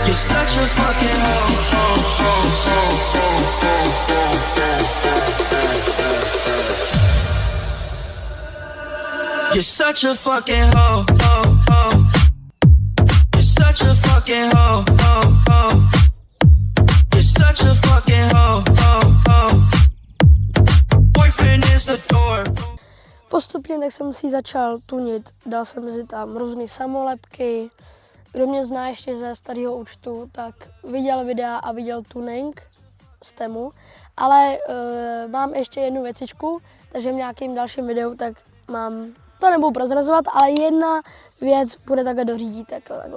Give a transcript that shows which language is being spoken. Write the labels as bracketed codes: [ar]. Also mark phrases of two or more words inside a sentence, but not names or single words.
[en] You're such a fucking You're such a fucking hoe, You're such a fucking hoe, You're such a fucking hoe, Boyfriend is the door. [cs] Postupně tak jsem si začal tunit, dal jsem si tam různé samolepky. Kdo mě zná ještě ze starého účtu, tak viděl videa a viděl tuning z Temu. Ale mám ještě jednu věcičku, takže v nějakém dalším videu tak mám, to nebudu prozrazovat, ale jedna věc bude takhle dořídit, takhle.